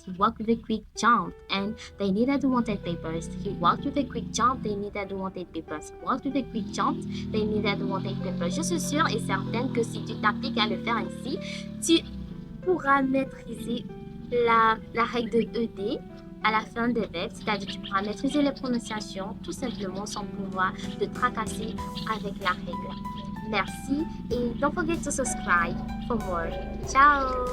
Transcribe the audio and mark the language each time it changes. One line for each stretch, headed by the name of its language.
English: He walked with a quick jump. And they needed wanted papers. He walked with a quick jump. They needed wanted papers. He walked with a quick jump. They needed wanted papers.
French: Je suis sûre et certaine que si tu t'appliques à le faire ainsi, tu pourras maîtriser la règle de ED à la fin des verbes, c'est-à-dire tu pourras maîtriser les prononciations tout simplement sans pouvoir te tracasser avec la règle. Merci et
English: don't forget to subscribe for more. Ciao!